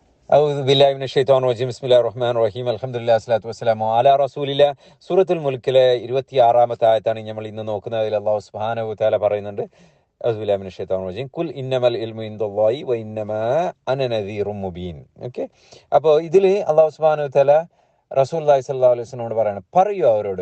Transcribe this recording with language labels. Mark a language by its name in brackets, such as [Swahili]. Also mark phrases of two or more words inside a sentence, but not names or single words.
[Arabic] أعوذ بالله من الشيطان الرجيم بسم الله الرحمن الرحيم الحمد لله والصلاة والسلام على رسول الله [Malayalam] സൂറത്തുൽ മുൽക്കിലെ 26-ാമത്തെ ആയത്താണ് നമ്മൾ ഇന്ന് നോക്കുന്നതിൽ അല്ലാഹു സുബ്ഹാനഹു വ തആല പറയുന്നുണ്ട്. [Arabic] أعوذ بالله من الشيطان الرجيم قل إنما العلم عند الله وإنما أنا نذير مبين. [Malayalam] ഓക്കെ, അപ്പോൾ ഇതിൽ [Arabic] الله سبحانه وتعالى رسول الله صلى الله عليه [Malayalam] വസല്ലമയോട് പറയണം, പറയൂ അവരോട്.